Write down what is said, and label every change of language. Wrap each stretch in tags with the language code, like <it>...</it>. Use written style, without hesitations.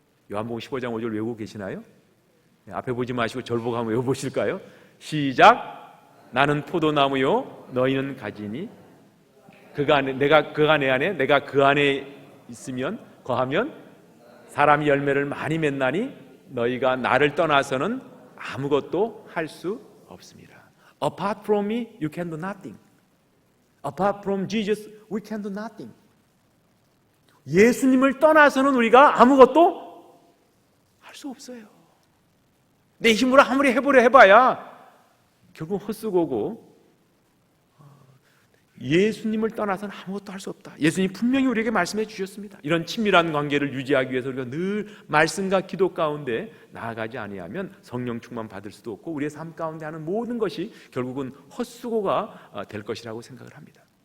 <ko>요한복음 15장 5절 외우고 계시나요? 앞에 보지 마시고 절 보고 한번 외워보실까요? 시작. 나는 포도나무요 너희는 가지니 내가 그가 내 안에 내가 그 안에 있으면 거하면 사람이 열매를 많이 맺나니 너희가 나를 떠나서는 아무것도 할 수 없습니다.</ko> <en>Apart from me, you can do nothing. Apart from Jesus, we can do nothing.</en> <ko>예수님을 떠나서는 우리가 아무것도 할 수 없어요. 내 힘으로 아무리 해보려 해봐야 결국 헛수고고 예수님을 떠나서는 아무것도 할 수 없다. 예수님 분명히 우리에게 말씀해 주셨습니다. 이런 친밀한 관계를 유지하기 위해서 우리가 늘 말씀과 기도 가운데 나아가지 아니하면 성령 충만 받을 수도 없고 우리의 삶 가운데 하는 모든 것이 결국은 헛수고가 될 것이라고 생각을 합니다.</ko>